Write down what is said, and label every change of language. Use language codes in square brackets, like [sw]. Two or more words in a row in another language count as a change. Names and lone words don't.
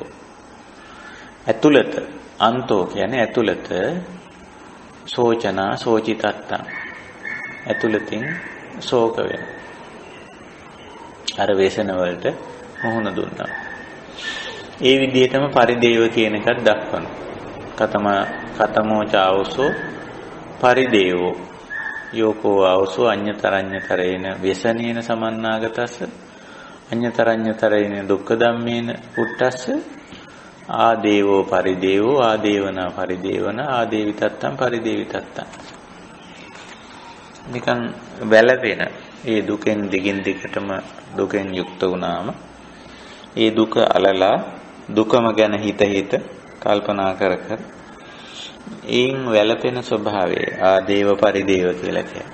[si] ඇතුළත අන්තෝ කියන්නේ ඇතුළත [pi] සෝචනා සෝචිතත්තං [si] ඇතුළතින් ශෝක වෙන. අර වේසන වලට මුහුණ දුන්නා. ඒ විදිහටම පරිදේව කියන එකක් දක්වනවා. [pi] කතමෝ චාවසෝ පරිදේවෝ යෝකෝ ආවසෝ අඤ්ඤතරඤ්ඤතරේන ව්‍යසනේන සමන්නාගතස්ස අඤ්ඤතරඤ්ඤතරේන දුක්ඛ ධම්මේන පුට්ටස්ස ආදේවෝ පරිදේවෝ ආදේවනා පරිදේවන ආදේවිතත්තං පරිදේවිතත්තං. [si] නිකන් වැළපෙන ඒ දුකෙන් දිගින් දිගටම දුකෙන් යුක්ත වුණාම ඒ දුක අලලා දුකම ගැන හිත කල්පනා කර ඒන් වැළපෙන ස්වභාවය [pi] ආදේව පරිදේව [si] කියලා කියනවා.